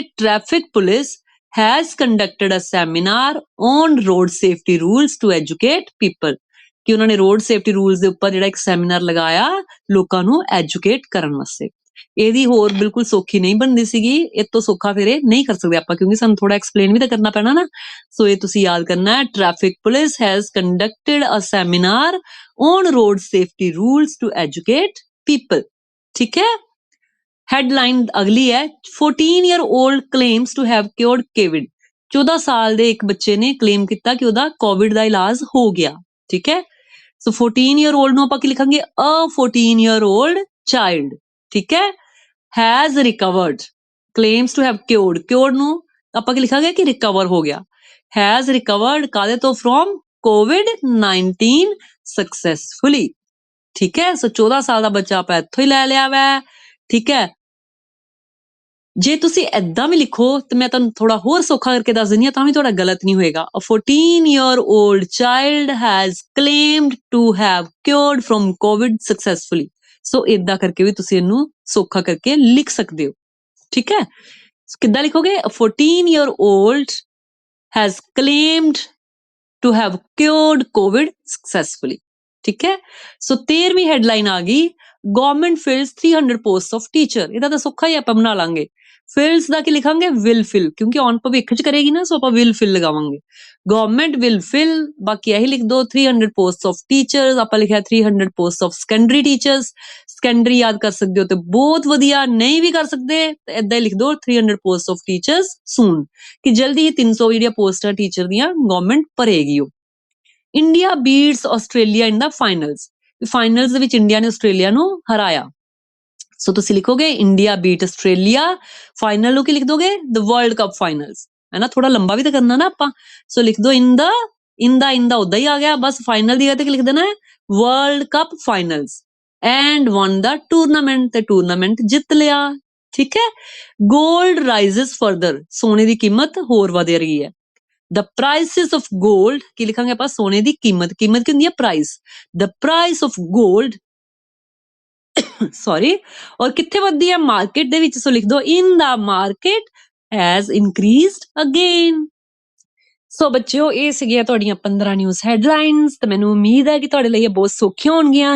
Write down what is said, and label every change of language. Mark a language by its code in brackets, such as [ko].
[pa] Traffic police [en] has conducted a seminar on road safety rules to educate people, [pa] ਕਿ ਉਹਨਾਂ ਨੇ road safety rules ਦੇ ਉੱਪਰ ਜਿਹੜਾ ਇੱਕ ਸੈਮੀਨਾਰ ਲਗਾਇਆ ਲੋਕਾਂ ਨੂੰ ਐਜੂਕੇਟ ਕਰਨ ਵਾਸਤੇ। ਇਹਦੀ ਹੋਰ ਬਿਲਕੁਲ ਸੌਖੀ ਨਹੀਂ ਬਣਦੀ ਸੀਗੀ, ਇਹ ਤੋਂ ਸੌਖਾ ਫਿਰ ਇਹ ਨਹੀਂ ਕਰ ਸਕਦੇ ਆਪਾਂ, ਕਿਉਂਕਿ ਸਾਨੂੰ ਥੋੜਾ ਐਕਸਪਲੇਨ ਵੀ ਤਾਂ ਕਰਨਾ ਪੈਣਾ ਨਾ। ਸੋ ਇਹ ਤੁਸੀਂ ਯਾਦ ਕਰਨਾ ਹੈ, [en] Traffic police has conducted a seminar on road safety rules to educate people. [pa] ਠੀਕ ਹੈ। ਹੈਡਲਾਈਨ ਅਗਲੀ ਹੈ [en] 14-year-old claims to have cured COVID। [pa] 14 ਸਾਲ ਦੇ ਇੱਕ ਬੱਚੇ ਨੇ ਕਲੇਮ ਕੀਤਾ ਕਿ ਉਹਦਾ ਕੋਵਿਡ ਦਾ ਇਲਾਜ ਹੋ ਗਿਆ। ਠੀਕ ਹੈ। ਸੋ 14-year-old ਨੂੰ ਆਪਾਂ ਕੀ ਲਿਖਾਂਗੇ? [en] A 14-year-old child। [pa] ਠੀਕ ਹੈ। [en] has recovered, claims to have cured, cured [pa] ਨੂੰ ਆਪਾਂ ਕੀ ਲਿਖਾਂਗੇ? ਕਿ ਰਿਕਵਰ ਹੋ ਗਿਆ। [en] has recovered [pa] ਕਾਹਦੇ ਤੋਂ? [en] from COVID-19 successfully। [pa] ਠੀਕ ਹੈ। ਸੋ 14 ਸਾਲ ਦਾ ਬੱਚਾ ਆਪਾਂ ਇੱਥੋਂ ਹੀ ਲੈ ਲਿਆ ਵੈ। ਠੀਕ ਹੈ। ਜੇ ਤੁਸੀਂ ਏਦਾਂ ਵੀ ਲਿਖੋ ਤੇ ਮੈਂ ਤੁਹਾਨੂੰ ਥੋੜਾ ਹੋਰ ਸੌਖਾ ਕਰਕੇ ਦੱਸ ਦਿੰਦੀ ਹਾਂ, ਤਾਂ ਵੀ ਤੁਹਾਡਾ ਗਲਤ ਨਹੀਂ ਹੋਏਗਾ। [en] A 14-year-old child has claimed to have cured from COVID successfully। [pa] ਸੋ ਏਦਾਂ ਕਰਕੇ ਵੀ ਤੁਸੀਂ ਇਹਨੂੰ ਸੌਖਾ ਕਰਕੇ ਲਿਖ ਸਕਦੇ ਹੋ। ਠੀਕ ਹੈ। ਕਿੱਦਾਂ ਲਿਖੋਗੇ? [en] A 14-year-old has claimed to have cured COVID successfully। [pa] ਠੀਕ ਹੈ। ਸੋ 13ਵੀਂ ਹੈਡਲਾਈਨ ਆ ਗਈ, [en] Government fills 300 post of teacher. [pa] ਇਹਦਾ ਤਾਂ ਸੌਖਾ ਹੀ ਆਪਾਂ ਬਣਾ ਲਾਂਗੇ। ਫਿਲਸ ਦਾ ਕੀ ਲਿਖਾਂਗੇ? ਵਿਲ ਫਿਲ, ਕਿਉਂਕਿ ਔਨ ਭਵਿੱਖ ਚ ਕਰੇਗੀ ਨਾ, ਸੋ ਆਪਾਂ ਵਿਲ ਫਿਲ ਲਗਾਵਾਂਗੇ। [en] government will fill, [pa] ਬਾਕੀ ਇਹੀ ਲਿਖ ਦੋ [en] 300 post of teachers. [pa] ਆਪਾਂ ਲਿਖਿਆ [en] 300 post of secondary teachers. [pa] Secondary ਯਾਦ ਕਰ ਸਕਦੇ ਹੋ ਤੇ ਬਹੁਤ ਵਧੀਆ, ਨਹੀਂ ਵੀ ਕਰ ਸਕਦੇ ਤੇ ਏਦਾਂ ਹੀ ਲਿਖ ਦੋ [en] 300 post of teachers soon, [pa] ਕਿ ਜਲਦੀ ਹੀ 300 ਜਿਹੜੀਆਂ ਪੋਸਟਾਂ ਟੀਚਰ ਦੀਆਂ ਗਵਰਨਮੈਂਟ ਭਰੇਗੀ। [en] ਉਹ India beats Australia in the finals. [pa] ਫਾਈਨਲਸ ਦੇ ਵਿੱਚ ਇੰਡੀਆ ਨੇ ਆਸਟ੍ਰੇਲੀਆ ਨੂੰ ਹਰਾਇਆ। ਸੋ ਤੁਸੀਂ ਲਿਖੋਗੇ [en] India beat Australia. [pa] ਫਾਈਨਲ ਨੂੰ ਕੀ ਲਿਖ ਦੋਗੇ? [en] The world cup finals. [pa] ਹੈ ਨਾ, ਥੋੜਾ ਲੰਬਾ ਵੀ ਤਾਂ ਕਰਨਾ ਨਾ ਆਪਾਂ। ਸੋ ਲਿਖ ਦੋ ਇਨ ਦਾ ਉਦਾਂ ਹੀ ਆ ਗਿਆ, ਬਸ ਫਾਈਨਲ ਦੀ ਜਗ੍ਹਾ ਤੇ ਕੀ ਲਿਖ ਦੇਣਾ ਹੈ? [en] World cup finals. And won the tournament, [pa] ਤੇ ਟੂਰਨਾਮੈਂਟ ਜਿੱਤ ਲਿਆ। ਠੀਕ ਹੈ। [en] gold rises further, [pa] ਸੋਨੇ ਦੀ ਕੀਮਤ ਹੋਰ ਵਧ ਰਹੀ ਹੈ। [en] The prices of gold, [pa] ਕੀ ਲਿਖਾਂਗੇ ਆਪਾਂ? ਸੋਨੇ ਦੀ ਕੀਮਤ। ਕੀਮਤ ਕੀ ਹੁੰਦੀ ਹੈ? Price. [en] The price of gold sorry, [pa] ਔਰ ਕਿੱਥੇ ਵੱਧਦੀ ਹੈ? ਮਾਰਕੀਟ ਦੇ ਵਿੱਚ। ਸੋ ਲਿਖ ਦੋ [en] In the market has increased again। [pa] ਸੋ ਬੱਚਿਓ, ਇਹ ਸੀਗੀਆਂ ਤੁਹਾਡੀਆਂ 15 ਨਿਊਜ਼ ਹੈਡਲਾਈਨਸ, ਤੇ ਮੈਨੂੰ ਉਮੀਦ ਹੈ ਕਿ ਤੁਹਾਡੇ ਲਈ ਇਹ ਬਹੁਤ ਸੌਖੀਆਂ ਹੋਣਗੀਆਂ।